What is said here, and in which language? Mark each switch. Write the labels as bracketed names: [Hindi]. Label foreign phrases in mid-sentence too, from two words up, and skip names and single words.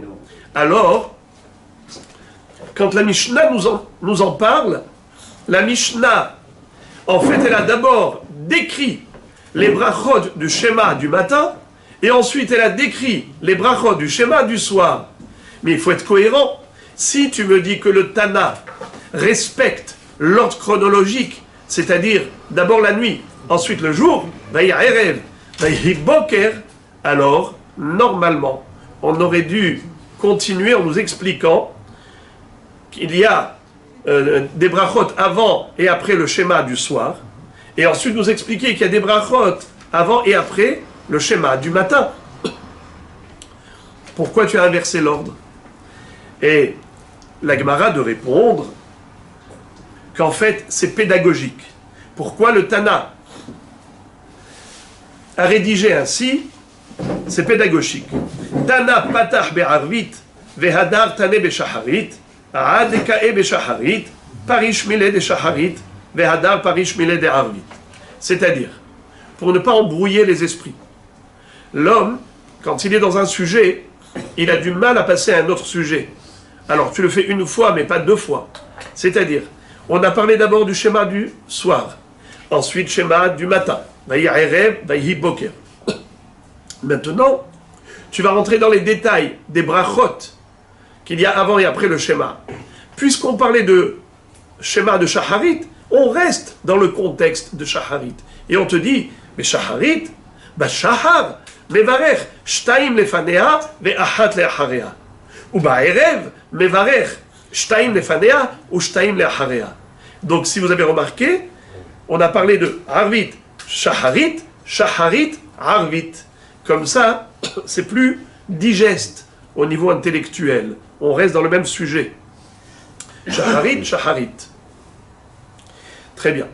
[French] Alors, quand la Mishnah nous en parle, la Mishnah, en fait, elle a d'abord décrit les brachot du schéma du matin, et ensuite elle a décrit les brachot du schéma du soir. Mais il faut être cohérent. Si tu me dis que le Tana respecte l'ordre chronologique, c'est-à-dire d'abord la nuit, ensuite le jour, [Hebrew] ויהי ערב ויהי בוקר, [French] alors, normalement, on aurait dû continuer en nous expliquant qu'il y a des brachot avant et après le schéma du soir, et ensuite nous expliquer qu'il y a des brachot avant et après le schéma du matin. Pourquoi tu as inversé l'ordre? Et la Gemara de répondre qu'en fait c'est pédagogique. Pourquoi le Tana a rédigé ainsi? C'est pédagogique. [Aramaic] תנא פתח בערבית והדר תני בשחרית עד דקאי בשחרית פריש מילי ד שחרית והדר פריש מילי ד ערבית. [French] C'est-à-dire, pour ne pas embrouiller les esprits, l'homme, quand il est dans un sujet, il a du mal à passer à un autre sujet. Alors tu le fais une fois mais pas 2 fois. C'est-à-dire, on a parlé d'abord du schéma du soir, ensuite schéma du matin, [Hebrew] ויהי ערב ויהי בוקר. [French] Maintenant, tu vas rentrer dans les détails des brachot qu'il y a avant et après le schéma. Puisqu'on parlait de schéma de Shacharit, on reste dans le contexte de Shacharit. Et on te dit, mais Shacharit, bah [Hebrew] שחר מברך שתים לפניה ואחת לאחריה. [French] Ou bah [Hebrew] ערב מברך שתים לפניה או שתים לאחריה. [French] Donc si vous avez remarqué, on a parlé de Arvit, Shacharit, Shacharit, Arvit. Comme ça, c'est plus digeste au niveau intellectuel. On reste dans le même sujet. Shacharit, Shacharit. Très bien.